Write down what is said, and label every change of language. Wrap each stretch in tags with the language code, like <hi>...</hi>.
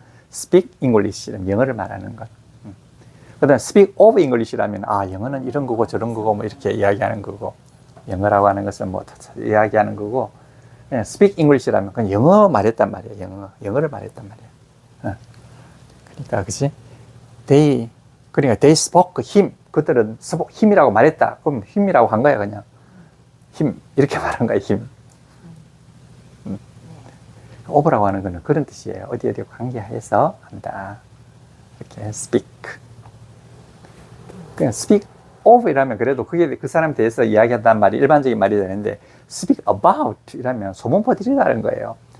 <en>speak English</en> <ko>라면 영어를 말하는 것. 그 다음에</ko> <en>speak of English</en> <ko>라면, 영어는 이런 거고 저런 거고 뭐 이렇게 이야기하는 거고. 영어라고 하는 것은 뭐 이야기하는 거고. 그냥</ko> <en>speak English</en> <ko>라면 그냥 영어 말했단 말이야, 영어를 말했단 말이야. 그러니까, 그치? 그러니까</ko> <en>they spoke him.</en> <ko>그들은 힘이라고 말했다. 그럼 힘이라고 한 거야, 그냥. 힘. 이렇게 말한 거야, 힘. over라고 하는 거는 그런 뜻이에요. 어디 관계해서 한다. 이렇게 speak. 그냥</ko> <en>speak of</en> <ko>이라면 그래도 그게 그 사람에 대해서 이야기한다는 말이 일반적인 말이 되는데</ko> <en>speak about</en> <ko>이라면 소문 퍼뜨리다는 거예요.</ko>